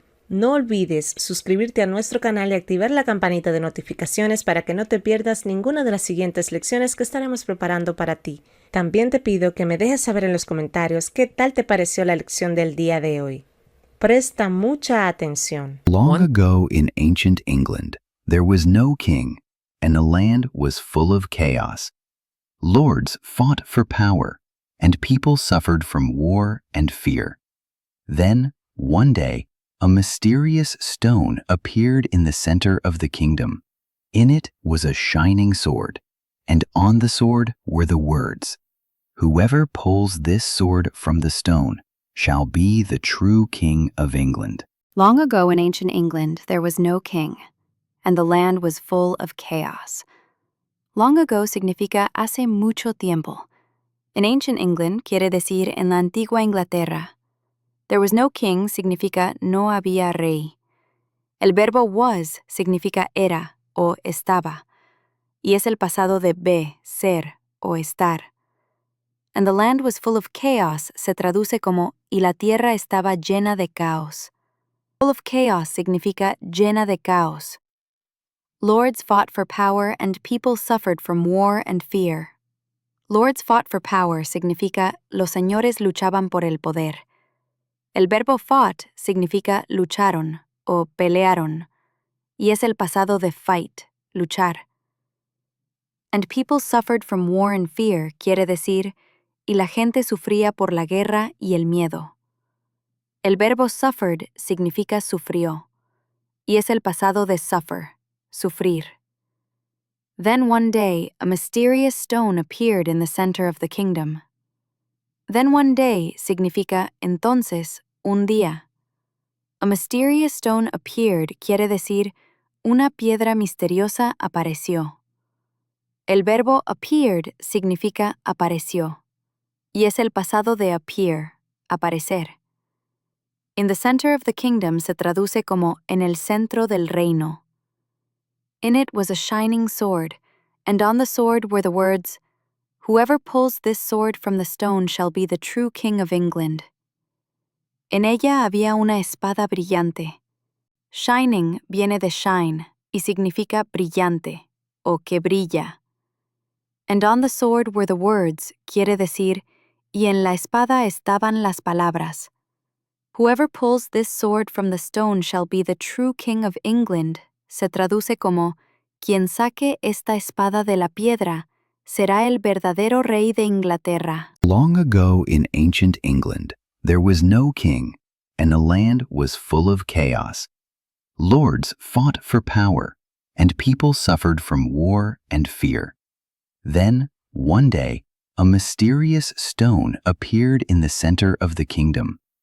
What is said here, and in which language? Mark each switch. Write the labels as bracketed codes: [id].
[es] No olvides suscribirte a nuestro canal y activar la campanita de notificaciones para que no te pierdas ninguna de las siguientes lecciones que estaremos preparando para ti. También te pido que me dejes saber en los comentarios qué tal te pareció la lección del día de hoy. Presta mucha atención. [en] Long ago in ancient England, there was no king, and the land was full of chaos. Lords fought for power, and people suffered from war and fear. Then, one day, a mysterious stone appeared in the center of the kingdom. In it was a shining sword, and on the sword were the words, "Whoever pulls this sword from the stone shall be the true king of England." Long ago in ancient England, there was no king, and the land was full of chaos. Long ago [es] significa hace mucho tiempo. [en] In ancient England [es] quiere decir en la antigua Inglaterra. [en] There was no king [es] significa no había rey. El verbo was significa era o estaba, y es el pasado de be, ser o estar. [en] And the land was full of chaos [es] se traduce como y la tierra estaba llena de caos. [en] Full of chaos [es] significa llena de caos. [en] Lords fought for power and people suffered from war and fear. Lords fought for power [es] significa los señores luchaban por el poder. El verbo fought significa lucharon o pelearon, y es el pasado de fight, luchar. [en] And people suffered from war and fear [es] quiere decir, y la gente sufría por la guerra y el miedo. El verbo suffered significa sufrió, y es el pasado de suffer, sufrir. [en] Then one day, a mysterious stone appeared in the center of the kingdom. Then one day [es] significa entonces, un día. [en] A mysterious stone appeared [es] quiere decir una piedra misteriosa apareció. El verbo appeared significa apareció, y es el pasado de appear, aparecer. [en] In the center of the kingdom [es] se traduce como en el centro del reino. [en] In it was a shining sword, and on the sword were the words, "Whoever pulls this sword from the stone shall be the true king of England." [es] En ella había una espada brillante. Shining viene de shine y significa brillante o que brilla. [en] And on the sword were the words, [es] quiere decir, y en la espada estaban las palabras. [en] Whoever pulls this sword from the stone shall be the true king of England. [es] Se traduce como, quien saque esta espada de la piedra será el verdadero rey de Inglaterra. [en] Long ago in ancient England, there was no king, and the land was full of chaos. Lords fought for power, and people suffered from war and fear. Then, one day, a mysterious stone appeared in the center of the kingdom.